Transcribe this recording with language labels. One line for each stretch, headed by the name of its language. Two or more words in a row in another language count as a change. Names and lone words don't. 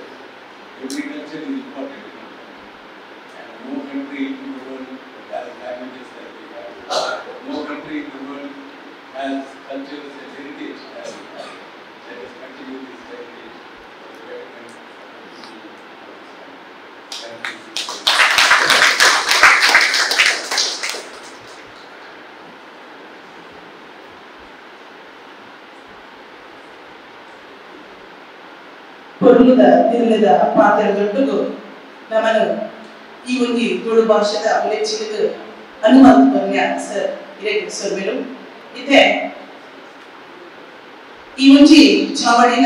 English: Every culture is important in our country, and no country in the world has languages that we have. No country in the world has cultures and heritage as we have. Let us continue this heritage for the betterment of the people of this country. Thank you.
Tulu: ಪೊರ್ಲುದ ದಿನದ ಪಾತ್ರದೊಟ್ಟಿಗೂ ನಮ್ಮನ್ನು ಈ ಒಂದು ತುಳು ಭಾಷೆದ ಉಲೆಚ್ಚಿಲಿಗೆ ಅನುಮತಿ ಪನ್ಯ ಸರ್ ಇರೇಕು ಸರ್ ಮೇಲು ಇತ್ತೆ ಈ ಒಂಜಿ ಚಾವಡಿನ